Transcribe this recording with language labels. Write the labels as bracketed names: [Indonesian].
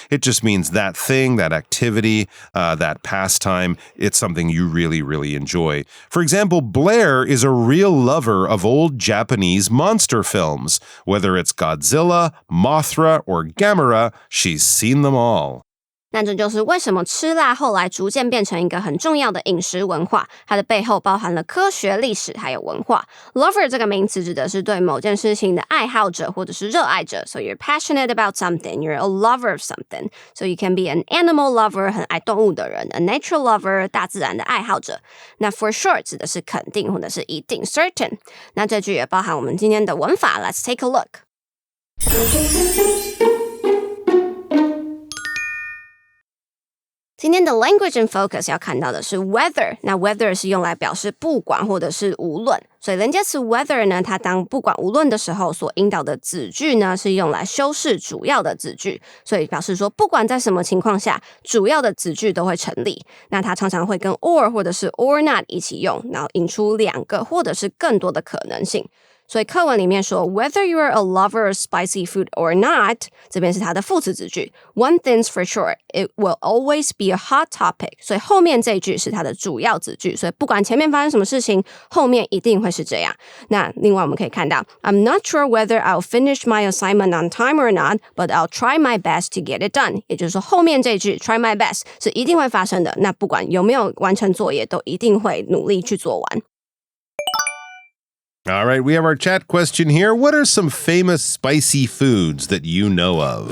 [English] It just means that thing, that activity, that pastime, it's something you really, really enjoy. For example, Blair is a real lover of old Japanese monster films. Whether it's Godzilla, Mothra, or Gamera, she's seen them all. [Chinese] 那这就是为什么吃辣后来逐渐变成一个很重要的饮食文化，它的背后包含了科学、历史还有文化。 Lover 这个名词指的是对某件事情的爱好者或者是热爱者。 [English] So you're passionate about something, you're a lover of something. So you can be an animal lover, [Chinese] 很爱动物的人 [English] ，a nature lover, [Chinese] 大自然的爱好者。那 for sure 指的是肯定或者是一定 certain。那这句也包含我们今天的文法。 [English] Let's take a look. [Chinese] 今天的 [English] language and focus [Chinese] 要看到的是 whether， 那 whether 是用来表示不管或者是无论，所以连接词 whether 呢，它当不管无论的时候所引导的子句呢，是用来修饰主要的子句，所以表示说不管在什么情况下，主要的子句都会成立。那它常常会跟 or 或者是 or not 一起用，然后引出两个或者是更多的可能性。所以课文里面说 [English] whether you are a lover of spicy food or not， [Chinese] 这边是它的副词子句 [English] One thing's for sure, it will always be a hot topic， [Chinese] 所以后面这一句是它的主要子句，所以不管前面发生什么事情，后面一定会是这样。那另外我们可以看到 [English] I'm not sure whether I'll finish my assignment on time or not, but I'll try my best to get it done， [Chinese] 也就是说后面这一句 try my best 是一定会发生的，那不管有没有完成作业，都一定会努力去做完。 [English] All right, we have our chat question here. What are some famous spicy foods that you know of?